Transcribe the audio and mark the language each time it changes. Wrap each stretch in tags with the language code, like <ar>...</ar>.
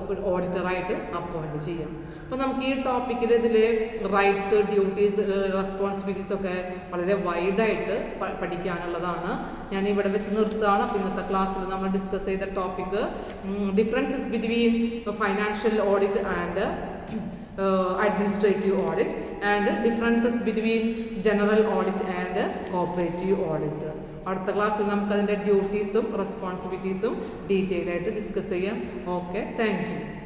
<ml>ഓഡിറ്ററായിട്ട് appoint ചെയ്യാം. അപ്പോൾ നമുക്ക് ഈ ടോപ്പിക്കിൽ ഇതിലെ റൈറ്റ്സ്, ഡ്യൂട്ടീസ്, റെസ്പോൺസിബിലിറ്റീസ് ഒക്കെ വളരെ വൈഡായിട്ട് പഠിക്കാനുള്ളതാണ്. ഞാൻ ഇവിടെ വെച്ച് നിർത്തുകയാണ്. അപ്പോൾ ഇന്നത്തെ ക്ലാസ്സിൽ നമ്മൾ ഡിസ്കസ് ചെയ്ത topic</ml> <en>Differences between financial audit and administrative audit and differences between general audit and cooperative audit.</en> <ml>അടുത്ത ക്ലാസ്സിൽ നമുക്ക് അതിൻ്റെ ഡ്യൂട്ടീസും റെസ്പോൺസിബിലിറ്റീസും ഡീറ്റെയിൽ ആയിട്ട് ഡിസ്കസ് ചെയ്യാം.</ml> <en>Okay, thank you.</en>